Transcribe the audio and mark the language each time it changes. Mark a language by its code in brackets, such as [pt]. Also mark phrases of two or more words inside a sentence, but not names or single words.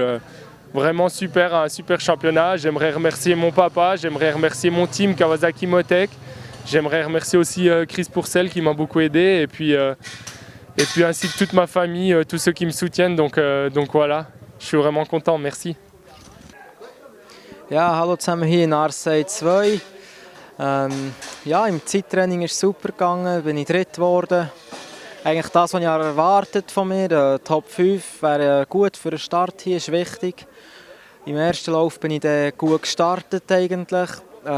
[fr] Vraiment super, un super championnat. J'aimerais remercier mon papa, j'aimerais remercier mon team Kawasaki Motec. J'aimerais remercier aussi Chris Pourcel qui m'a beaucoup aidé et puis ainsi que toute ma famille, tous ceux qui me soutiennent. Donc voilà, je suis vraiment content, merci. [de] Ja, hallo zusammen hier in Arcet 2. Im Zeittraining ist es super gegangen, bin ich Dritt geworden. Eigentlich das, was ich erwartet von mir. Top 5 wäre gut für den Start hier, ist wichtig. Im ersten Lauf bin ich dann gut gestartet eigentlich.